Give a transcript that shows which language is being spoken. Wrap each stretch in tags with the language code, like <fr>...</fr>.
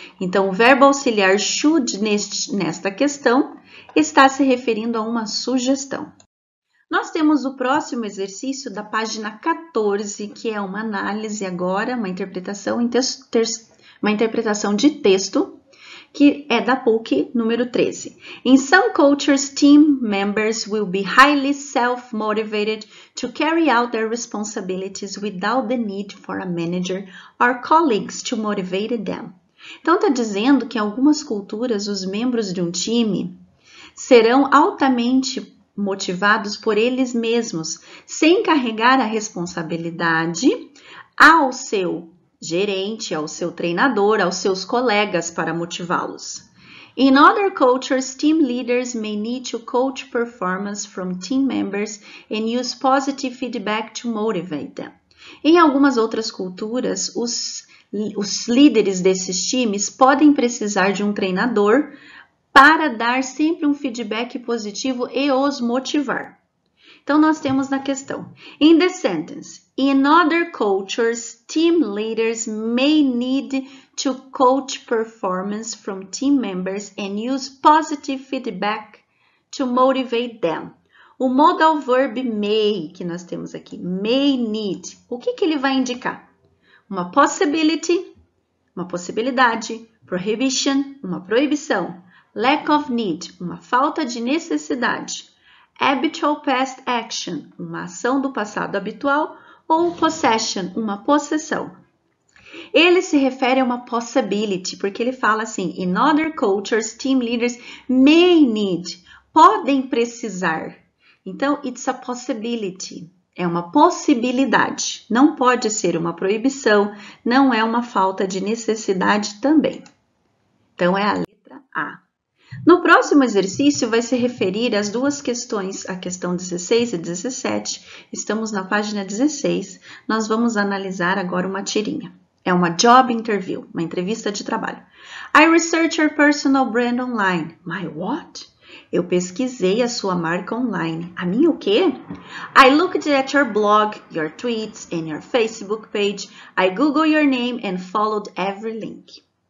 <pt>Então, o verbo auxiliar should nesta questão está se referindo a uma sugestão. Nós temos o próximo exercício da página 14, que é uma análise agora, uma interpretação de texto, que é da PUC número 13.</pt> <en>In some cultures, team members will be highly self-motivated to carry out their responsibilities without the need for a manager or colleagues to motivate them.</en> <pt>Então, está dizendo que em algumas culturas, os membros de um time serão altamente motivados por eles mesmos, sem carregar a responsabilidade ao seu gerente, ao seu treinador, aos seus colegas para motivá-los.</pt> <en>In other cultures, team leaders may need to coach performance from team members and use positive feedback to motivate them.</en> <pt>Em algumas outras culturas, os líderes desses times podem precisar de um treinador para dar sempre um feedback positivo e os motivar. Então, nós temos na questão,</pt> <en>in the sentence, in other cultures, team leaders may need to coach performance from team members and use positive feedback to motivate them.</en> <pt>O modal verb may, que nós temos aqui, may need, o que ele vai indicar? Uma possibility, uma possibilidade, prohibition, uma proibição,</pt> <en>lack of need,</en> <pt>uma falta de necessidade,</pt> <en>habitual past action,</en> <pt>uma ação do passado habitual, ou possession, uma possessão. Ele se refere a uma possibility, porque ele fala assim,</pt> <en>in other cultures, team leaders may need,</en> <pt>podem precisar. Então,</pt> <en>it's a possibility,</en> <pt>é uma possibilidade, não pode ser uma proibição, não é uma falta de necessidade também. Então, é a letra A. No próximo exercício vai se referir às duas questões, a questão 16 e 17. Estamos na página 16. Nós vamos analisar agora uma tirinha. É uma job interview, uma entrevista de trabalho.</pt> <en>I researched your personal brand online. My what?</en> <pt>Eu pesquisei a sua marca online. A minha o quê?</pt> <en>I looked at your blog, your tweets and your Facebook page. I Googled your name and followed every link.</en>